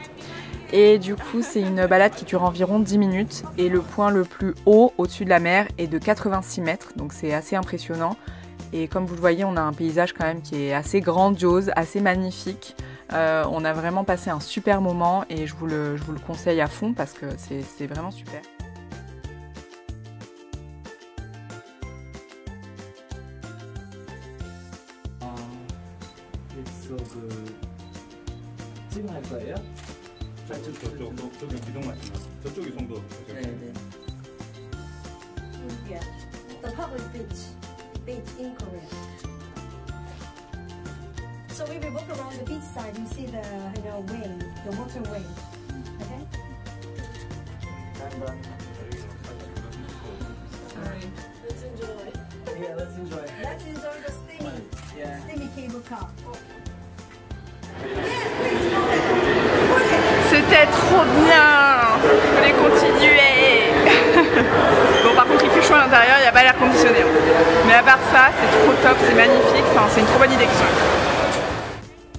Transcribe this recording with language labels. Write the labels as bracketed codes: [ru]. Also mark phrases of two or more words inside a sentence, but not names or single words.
[fr] Et du coup c'est une balade qui dure environ 10 minutes et le point le plus haut au-dessus de la mer est de 86 mètres, donc c'est assez impressionnant. Et comme vous le voyez, on a un paysage quand même qui est assez grandiose, assez magnifique. On a vraiment passé un super moment et je vous le conseille à fond parce que c'est vraiment super. [ko] 찍어할 거예요? 저기 기둥 맞추나? 저쪽이 송도. 네. [en] Yeah, the public beach in Korea. So if we walk around the beach side, you see the wave, the water wave. Okay. Let's enjoy. Yeah, let's enjoy. Let's enjoy the steamy cable car. [fr] C'était trop bien. Il fallait continuer. Bon, par contre il fait chaud à l'intérieur, il n'y a pas l'air conditionné. Mais à part ça, c'est trop top, c'est magnifique, enfin, c'est une trop bonne idée qu'ils sont.